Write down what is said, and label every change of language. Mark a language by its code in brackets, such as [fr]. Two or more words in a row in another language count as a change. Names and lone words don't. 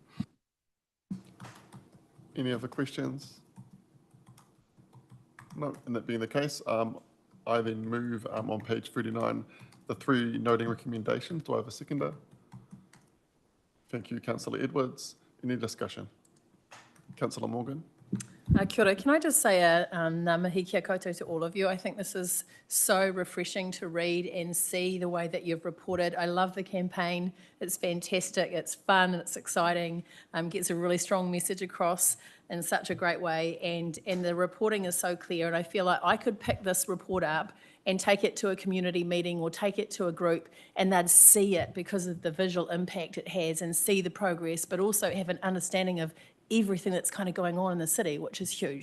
[en] Any other questions? No, and that being the case, I then move on page 39, the 3 noting recommendations. Do I have a seconder? Thank you, Councillor Edwards. Any discussion? Councillor Morgan. [mi] Kia ora. [en] Can I just say [mi] ngā mihi kia koutou [en] to all of you? I think this is so refreshing to read and see the way that you've reported. I love the campaign. It's fantastic. It's fun. It's exciting. Gets a really strong message across in such a great way. And the reporting is so clear. And I feel like I could pick this report up and take it to a community meeting or take it to a group, and they'd see it because of the visual impact it has and see the progress, but also have an understanding of everything that's kind of going on in the city, which is huge.